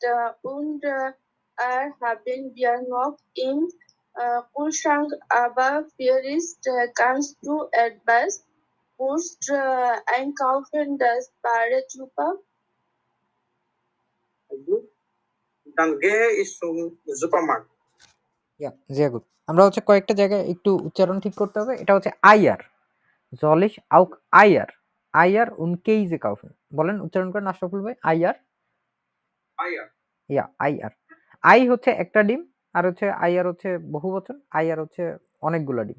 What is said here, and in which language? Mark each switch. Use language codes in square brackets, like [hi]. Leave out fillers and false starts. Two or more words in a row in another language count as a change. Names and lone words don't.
[de] Und haben wir noch im Kühlschrank, aber vielleicht kannst du etwas Wurst einkaufen, das wäre super. Gut. Dann gehe ich zum Supermarkt. Ja sehr gut, [bn] আমরা হচ্ছে কয়েকটা জায়গায় একটু উচ্চারণ ঠিক করতে হবে। এটা হচ্ছে [de] Eier, soll ich auch Eier, Eier und Käse kaufen. [bn] বলেন, উচ্চারণ করেন আশরাফুল ভাই। [de] Eier, ja Eier. [bn] আই হচ্ছে একটা ডিম, আর হচ্ছে আইয়ার হচ্ছে বহুবচন, আইয়ার হচ্ছে অনেকগুলা ডিম।